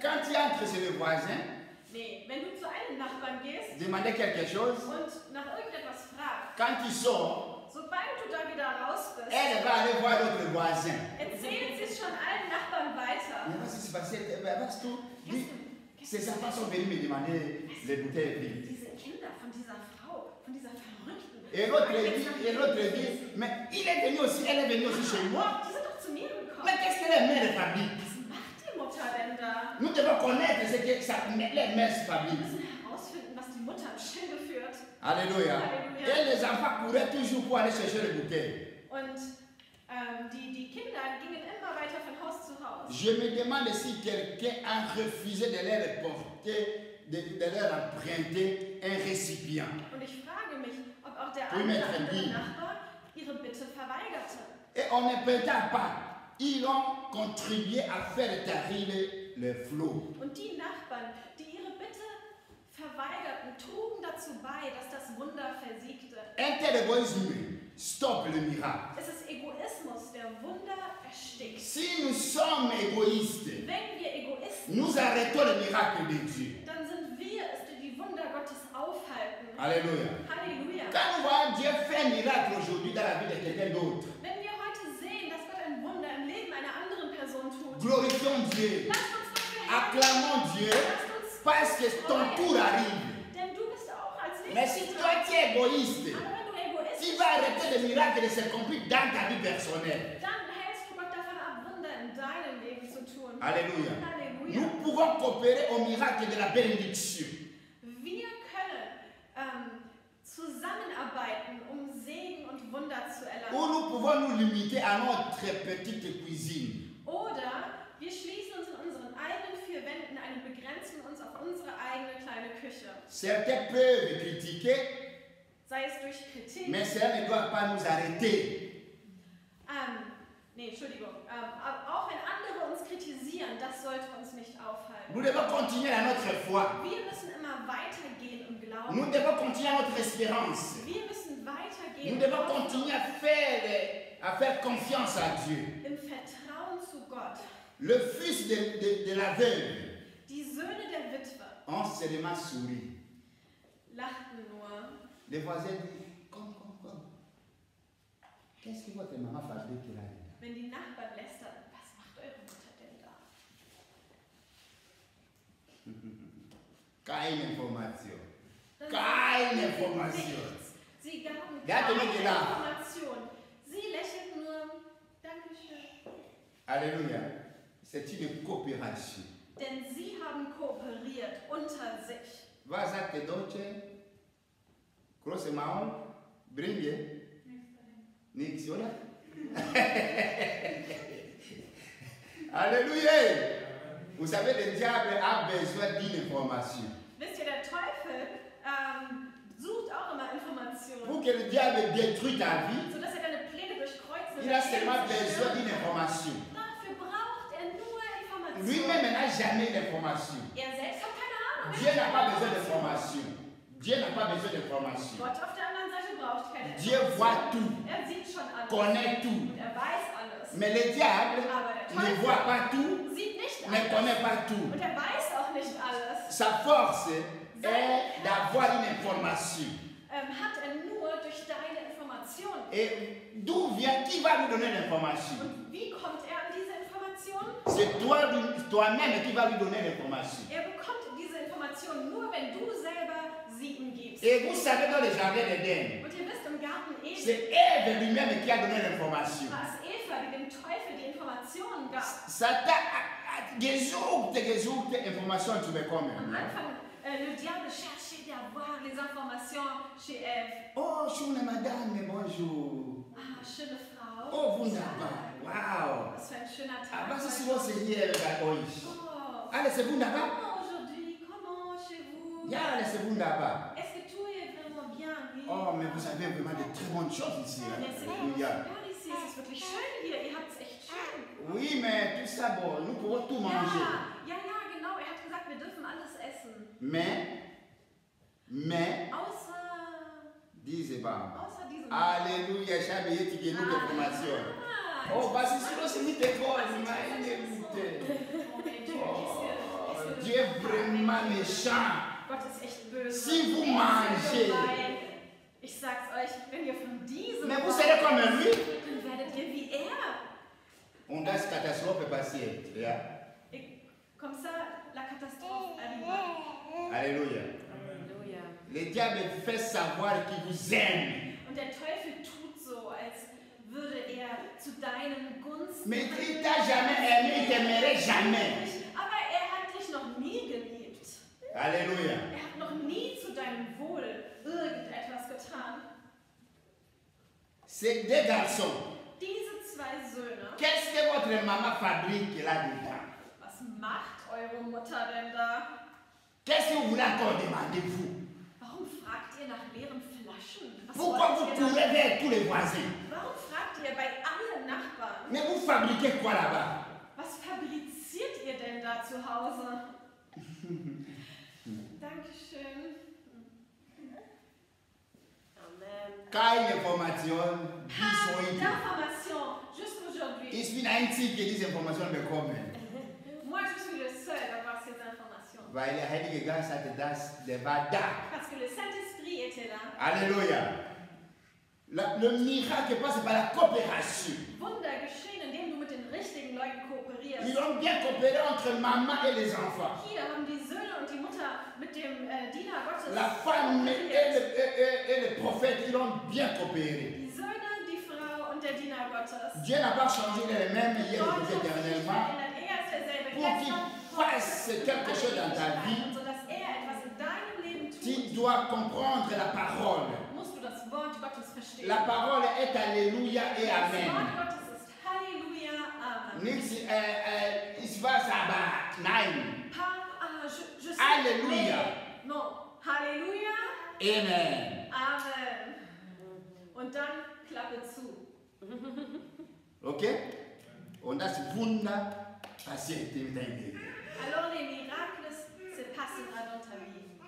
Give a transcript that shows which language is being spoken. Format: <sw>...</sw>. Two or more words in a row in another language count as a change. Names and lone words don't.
<fr>Quand tu entres chez le voisin,</fr> <de>Nee, wenn du zu einem Nachbarn gehst</de> <fr>demander quelque chose,</fr> <de>und nach irgendetwas fragst,</de> <fr>quand tu sors,</fr> <de>sobald du da wieder raus bist,</de> <fr>elle va aller voir l'autre voisin.</fr> <de>erzählen sie es schon allen Nachbarn weiter.</de> <fr>Mais qu'est-ce qui se passait? Parce que ces enfants sont venus me demander les bouteilles vides.</fr> <de>Diese Kinder von dieser Frau, von dieser Verrückten.</de> <fr>Et l'autre dit, mais il est venu aussi, elle est venue aussi chez moi.</fr> <de>Die sind doch zu mir gekommen.</de> <fr>Mais qu'est-ce que les mères fabriquent?</fr> <de>Was macht die Mutter denn da?</de> <fr>Nous devons connaître ce que les mères</fr> <de>Wir</de> <fr>fabriquent.</fr> <de>müssen herausfinden, was die Mutter im Schilde führt.</de> <fr>Alléluia. Alléluia. Et les enfants couraient toujours pour aller chercher les bouteilles.</fr> <de>Und die Kinder gingen immer weiter von Haus zu Haus.</de> <fr>Je me demande si quelqu'un a refusé de leur porter, de leur emprunter un récipient.</fr> <de>Und ich frage mich, ob auch der</de> <fr>Oui, mais très</fr> <de>andere</de> <fr>bien.</fr> <de>Nachbar ihre Bitte verweigerte.</de> <fr>Et on ne perdait pas. Ils ont contribué à faire tarir le flot.</fr> <de>Und die Nachbarn, die ihre Bitte verweigerten, trugen dazu bei, dass das Wunder versiegte.</de> <fr>Un tel égoïsme stoppe le miracle.</fr> <de>Es ist Egoismus, der Wunder erstickt.</de> <fr>Si nous sommes égoïstes,</fr> <de>Wenn wir Egoisten</de> <fr>nous arrêtons le miracle de Dieu.</fr> <de>dann sind wir es, die die Wunder Gottes aufhalten.</de> <fr>Alléluia.</fr> <de>Halleluja.</de> <fr>Quand nous voyons Dieu faire un miracle aujourd'hui dans la vie de quelqu'un d'autre,</fr> <de>Wenn wir heute sehen, dass Gott ein Wunder im Leben einer anderen Person tut,</de> <fr>glorifions Dieu,</fr> <de>lasst uns doch verherrlichen.</de> <fr>acclamons Dieu,</fr> <de>Lasst uns</de> <fr>parce que ton tour arrive.</fr> <de>Denn du bist auch als</de> <fr>Mais si</fr> <de>nächstes</de> <fr>toi tu es égoïste,</fr> <de>aber wenn du Egoist</de> <fr>tu</fr> <de>bist,</de> <fr>vas arrêter le miracle de s'accomplir dans ta vie personnelle.</fr> <de>dann hältst du Gott davon ab, Wunder in deinem Leben zu tun.</de> <fr>Alléluia.</fr> <de>Halleluja.</de> <fr>Nous pouvons coopérer au miracle de la bénédiction.</fr> <de>Wir können zusammenarbeiten, um Segen und Wunder zu</de> <fr>Ou</fr> <de>erlangen.</de> <fr>nous pouvons nous limiter à notre petite cuisine.</fr> <de>Oder wir schließen uns in unseren eigenen vier Wänden ein und begrenzen uns auf unsere eigene kleine Küche.</de> <fr>Certains peuvent critiquer,</fr> <de>Sei es durch Kritik.</de> <fr>mais cela ne doit pas nous arrêter.</fr> <de>Entschuldigung. Aber auch wenn andere uns kritisieren, das sollte uns nicht aufhalten.</de> <fr>Nous devons continuer à notre foi.</fr> <de>Wir müssen immer weitergehen im Glauben.</de> <fr>Nous devons continuer à notre espérance.</fr> <de>Wir müssen weitergehen</de> <fr>Nous devons continuer à faire confiance à Dieu.</fr> <de>im Vertrauen zu Gott.</de> <fr>Le fils de la veuve,</fr> <de>Die Söhne der Witwe</de> <fr>ont seulement souri.</fr> <de>lachten nur.</de> <fr>Les voisins disent, comme. Qu'est-ce que votre maman fabrique là?</fr> <de>Wenn die Nachbarn lästern, was macht eure Mutter denn da? Keine information. Dann Keine sagten sie Information. nichts. Sie gaben Wer hat denn keine gelacht? Information. Sie lächelten nur, Dankeschön.</de> <fr>Alléluia. C'est une coopération.</fr> <de>Denn sie haben kooperiert unter sich. Vas a te dolce, croce maon, bringue, nix, oder?</de> <fr>Alléluia. Vous savez, le diable a besoin d'une information.</fr> <de>Wisst ihr, der Teufel sucht auch immer Informationen,</de> <fr>Pour que le diable détruise ta vie,</fr> <de>sodass er deine Pläne durchkreuzen</de> <fr>il a seulement besoin d'une information.</fr> <de>Dafür Information.</de> <fr>Lui-même n'a jamais d'information.</fr> <de>Er selbst hat keine Ahnung.</de> <fr>Dieu n'a pas besoin d'information. Dieu n'a pas besoin d'information.</fr> <de>Gott auf der anderen Seite braucht keine</de> <fr>Dieu</fr> <de>Information.</de> <fr>voit tout,</fr> <de>Er sieht schon alles.</de> <fr>connaît tout.</fr> <de>Und er weiß alles.</de> <fr>Mais le diable</fr> <de>Aber der</de> <fr>ne</fr> <de>Teufel</de> <fr>voit pas tout,</fr> <de>sieht nicht</de> <fr>ne</fr> <de>alles.</de> <fr>connaît pas tout.</fr> <de>Und er weiß auch nicht alles.</de> <fr>Sa force est d'avoir une information.</fr> <de>Hat er nur durch deine Information.</de> <fr>Et d'où vient, qui va lui donner l'information?</fr> <de>Und wie kommt er an diese Information?</de> <fr>C'est toi-même qui va lui donner l'information.</fr> <de>Er bekommt diese Information nur, wenn du selber sie ihm gibst.</de> <fr>Et vous savez, dans le jardin d'Éden,</fr> <de>Und ihr wisst, im Garten Eden</de> <fr>c'est Ève lui-même qui a donné l'information.</fr> <de>war es Eva, die dem Teufel die Informationen gab. Satan a gesucht Information tu bekommen. Am Anfang,</de> <fr>le diable cherchait d'avoir les informations chez Ève.</fr> <de>Oh, schöne Madame, bonjour. Ah, schöne Frau. Oh, wunderbar. Wow. Was für ein schöner Ah, Tag. was ist los hier bei euch? Oh,</de> <fr>Allez, c'est wunderbar. comment aujourd'hui? Comment chez vous? Ja, allez, c'est wunderbar. Est-ce que tout est vraiment bien? Oui. Oh, mais vous avez vraiment de très bonnes choses ici. Hein? Mais c'est vraiment Alléluia. super ici.</fr> <de>Es ist wirklich schön hier. Ihr habt es echt schön.</de> <fr>Oui, mais tout ça, bon, nous pouvons tout manger.</fr> <de>Ja, genau. Er hat gesagt, wir dürfen alles essen.</de> <fr>Mais,</fr> <de>Außer</de> <fr>disez pas.</fr> <de>diesem.</de> <fr>Alléluia, Chabi, tu gagnes l'information. Oh, parce que sinon, c'est mis tes corps, Dieu est vraiment méchant.</fr> <de>Gott ist echt böse.</de> <fr>Si vous</fr> <de>Er ist</de> <fr>mangez.</fr> <de>gemein. Ich sag's euch, wenn ihr von diesem</de> <fr>Mais vous serez comme lui.</fr> <de>dann werdet ihr wie er.</de> <fr>On a cette catastrophe passée.</fr> <en>Yeah.</en> <fr>Comme ça, la catastrophe arrive. Alléluia.</fr> <de>Halleluja.</de> <fr>Le diable fait savoir qu'il vous aime.</fr> <de>Und der Teufel tut so, als würde er zu deinen Gunsten.</de> <fr>Mais il t'a jamais aimé, il t'aimerait jamais.</fr> <de>Aber er hat dich noch nie geliebt.</de> <fr>Alléluia.</fr> <de>Er hat noch nie zu deinem Wohl irgendetwas getan.</de> <fr>C'est des garçons.</fr> <de>Diese zwei Söhne,</de> <fr>Qu'est-ce que votre maman fabrique là-dedans?</fr> <de>was macht eure Mutter denn da?</de> <fr>Qu'est-ce que vous voulez encore demander, vous?</fr> <de>Warum fragt ihr nach leeren Flaschen? Was</de> <fr>Pourquoi</fr> <de>wollt</de> <fr>vous</fr> <de>ihr da?</de> <fr>courez vers tous les voisins?</fr> <de>Warum fragt ihr bei allen Nachbarn?</de> <fr>Mais vous fabriquez quoi là-bas?</fr> <de>Was fabriziert ihr denn da zu Hause? Dankeschön. Amen.</de> <fr>Quand une information, dit L'information, juste aujourd'hui. il suffit d'un type qui dit</fr> <de>information bekommen.</de> <fr>Moi, je suis le seul à avoir ces informations.</fr> <de>Weil der Heilige Geist hatte das, der war da.</de> <fr>Parce que le Saint-Esprit était là. Alléluia. Le miracle passe par la coopération.</fr> <de>Wunder geschehen, indem du mit den richtigen Leuten kooperierst.</de> <fr>Ils ont bien coopéré entre maman et les enfants.</fr> <de>Hier haben die Söhne und die Mutter mit dem Diener Gottes</de> <fr>La femme et le prophète, ils ont bien coopéré.</fr> <de>Die Söhne, die Frau und der Diener Gottes.</de> <fr>Dieu n'a pas changé les mêmes hier</fr> <de>Gott</de> <fr>et</fr> <de>hat sich nicht</de> <fr>éternellement</fr> <de>verändert. Er ist derselbe</de> <fr>pour qu'il fasse quelque chose dans ta vie.</fr> <de>Und sodass er etwas in deinem Leben tut,</de> <fr>Tu dois comprendre la parole.</fr> <de>musst du das Wort Gottes verstehen.</de> <fr>La parole est Alléluia et</fr> <de>Das Amen. Wort Gottes ist Halleluja, Amen. Nichts, ich weiß aber, nein.</de> <fr>Je sais. Alléluia. Mais, non.</fr> <de>Halleluja, Amen. Amen. Und dann Klappe zu. Ok? Und das Wunder passiert in deinem Leben.</de> <fr>Alors les miracles se passera dans ta vie.</fr>